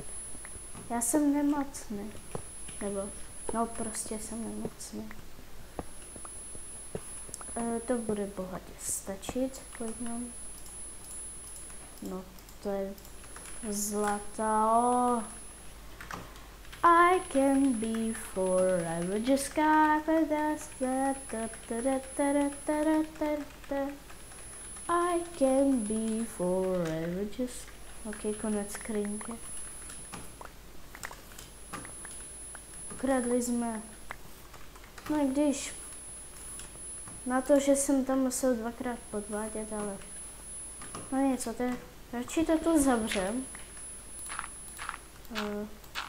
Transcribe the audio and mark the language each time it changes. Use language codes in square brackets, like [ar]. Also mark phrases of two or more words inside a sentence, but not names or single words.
[cs] Já jsem nemocný. Nebo, no prostě jsem nemocný. To bude bohatě stačit, pojďme. No, to je zlato. [en] I can be forever just with us. I can be forever just... [cs] Ok, konec skrinky. Ukradli jsme. No i když... Na to, že jsem tam musel dvakrát podvádět, ale... No něco, radši to tu zavřem.